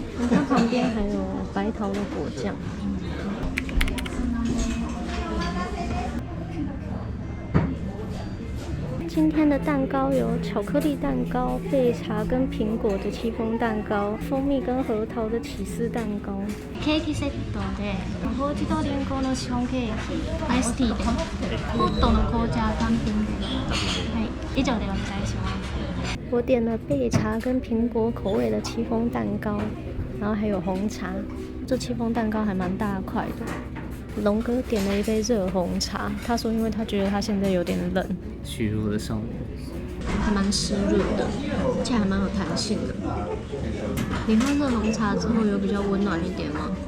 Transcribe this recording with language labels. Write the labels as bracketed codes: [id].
[zh] 它旁边还有白桃的果酱。今天的蛋糕有巧克力蛋糕、焙茶跟苹果的戚风蛋糕、蜂蜜跟核桃的起司蛋糕。 [ja] ケーキセットで、ほうじとりんごのシフォンケーキ、アイスティーで、ホットの紅茶単品で。はい、以上でお願いします。 [zh] 我点了焙茶跟苹果口味的戚风蛋糕，然后还有红茶。这戚风蛋糕还蛮大块的。龙哥点了一杯热红茶，他说因为他觉得他现在有点冷，虚弱的少年，还蛮湿润的，而且还蛮有弹性的。你喝热红茶之后有比较温暖一点吗？